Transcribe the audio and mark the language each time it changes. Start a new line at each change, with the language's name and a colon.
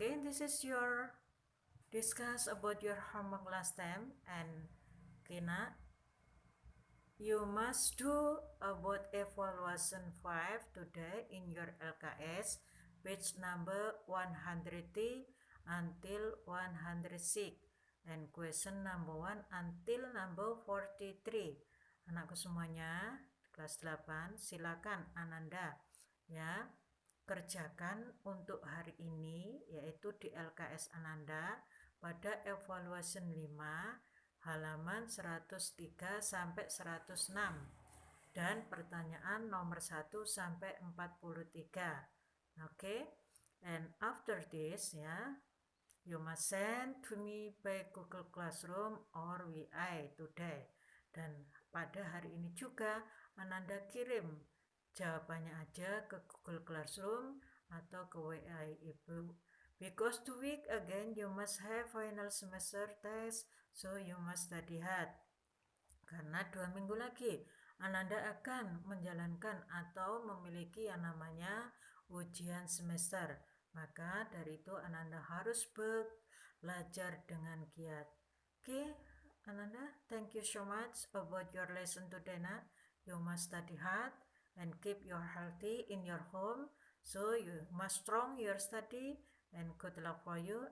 English: This is your discuss about your homework last time, and Kina, you must do about evaluation 5 today in your LKS page number 103 until 106 and question number 1 until number 43.
Indonesian: Anakku semuanya kelas 8, silakan Ananda ya kerjakan untuk hari ini, yaitu di LKS Ananda pada evaluation 5 halaman 103 sampai 106 dan pertanyaan nomor 1 sampai 43.
English: Okay, and after this ya, you must send to me by Google Classroom or WI today.
Indonesian: Dan pada hari ini juga Ananda kirim jawabannya aja ke Google Classroom atau ke WI Ibu.
English: Because 2 week again you must have final semester test, so you must study hard.
Indonesian: Karena 2 minggu lagi Ananda akan menjalankan atau memiliki yang namanya ujian semester. Maka dari itu Ananda harus belajar dengan giat.
English: Okay, Ananda, thank you so much about your lesson today. You must study hard and keep your healthy in your home, so you must strong your study, and good luck for you.